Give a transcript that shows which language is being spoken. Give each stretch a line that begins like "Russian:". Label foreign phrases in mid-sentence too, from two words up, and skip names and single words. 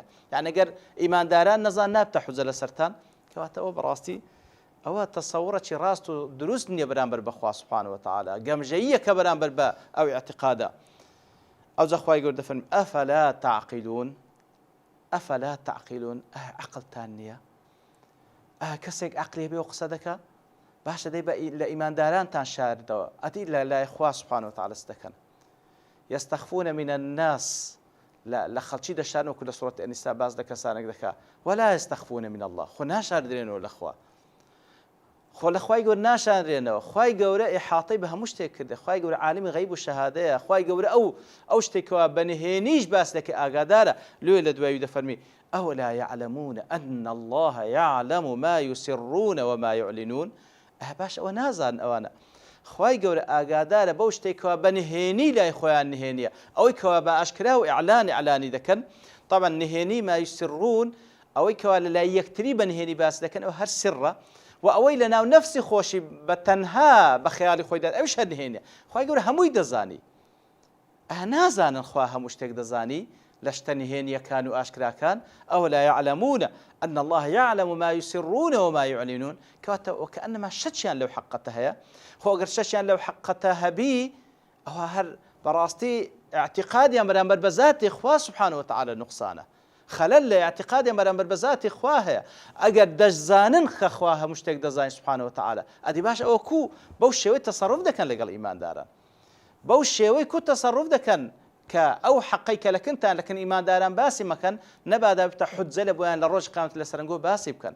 Central Kurdish: یعنی ئەگەر ئیمانداران نەزان نابتە حجە لە سەرتان، کەواتە ئەوە بەڕاستی ئەوە تەسەوڕێکی ڕاست و دروست نییە بەرامبەر بە خوا
Arabic: سبحانه وتعالى،
Central Kurdish: گەمژەییەکە بەرامبەر بە ئەو اعتقادە. ئەوجا خوای گەورە دەفەرمێ
Arabic: ئەفەلا تعقیلون، ئەفەلا تعقیلون،
Central Kurdish: عەقڵتان نییە؟ کەسێک عەقلی بێ و قسە دەکا باشە دەی لە ئیماندارانتان شاردەوە ئەدی لە لای خوا
Arabic: سبحانه وتعالى
Central Kurdish: دەکەن.
Arabic: يستخفون من الناس،
Central Kurdish: لە خەڵکی دەشارن وەکو لە سوورەتی ئەنیسا باز لە کەسانێک دەکا،
Arabic: ولا يستخفون من الله،
Central Kurdish: خۆ ناشاردرێنەوە لە خوا، خۆ لە خوای گەورە ناشاندرێنەوە. خوای گەورە ئیحاطەی بە هەموو شتێک کردێ، خوای گەورە عالمی غەیب و شەهادەیە، خوای گەورە ئەو شتێکەوە بەنهێنیش باس دەکە ئاگادارە. لێ لە دوایی دەفەرمی
Arabic: ئەولا يعلمون أن الله يعلم ما يسرون وما يعلنون.
Central Kurdish: باش ئەوە نازان ئەوانە خوای گەورە ئاگادارە بەو شتێکەوە بەنهێنی لای خۆیان نهێنیە، ئەوەی کەوا بە ئاشکرا و ئیعلانی دەکەن. طبعا نهێنی
Arabic: ما يسرون
Central Kurdish: ئەوەی کەوا لە لای یەکتری بەنهێنی باس دەکەن ئەو هەر سرە، و ئەوەی لە ناو نەفسی خۆشی بە تەنها بە خەیاڵی خۆیدا ئەوش هەر نهێنیە. خوای گەورە هەمووی دەزانی، نازانن خوا هەموو شتێک دەزانی لە شتە نهێنیەکان و ئاشکراکان.
Arabic: ئەو لا يعلمون أن الله يعلم ما يسرون وما يعلنون،
Central Kurdish: کەواتە وەکەئەنەما شەچیان لەو حەقەتە هەیە. خۆ ئەگەر شەچیان لەو حەقەتە هەبی ئەوە هەر بەڕاستی اعتقادیان بەرامبەر بە ذاتی خوا
Arabic: سبحانه وتعالى
Central Kurdish: نقصانە، خەلەل لە اعتقادیان بەرامبەر بە ذاتی خوا هەیە. ئەگەر دەشزانن کە خوا هەموو شتێک دەزانێت
Arabic: سبحانه وتعالى،
Central Kurdish: ئەدی باش ئەوە کوو بەو شێوەی تەسەڕف دەکەن لەگەڵ ئیمانداران، بەو شێوەی کوو تەسەڕف دەکەن کە ئەو حەقەی کە لەکنتان لەکن ئیمانداران باسی مەکەن، نەبادا بتە حجە لە بۆیان لە ڕۆژ قیامەت لە سەرنگۆ باسی بکەن.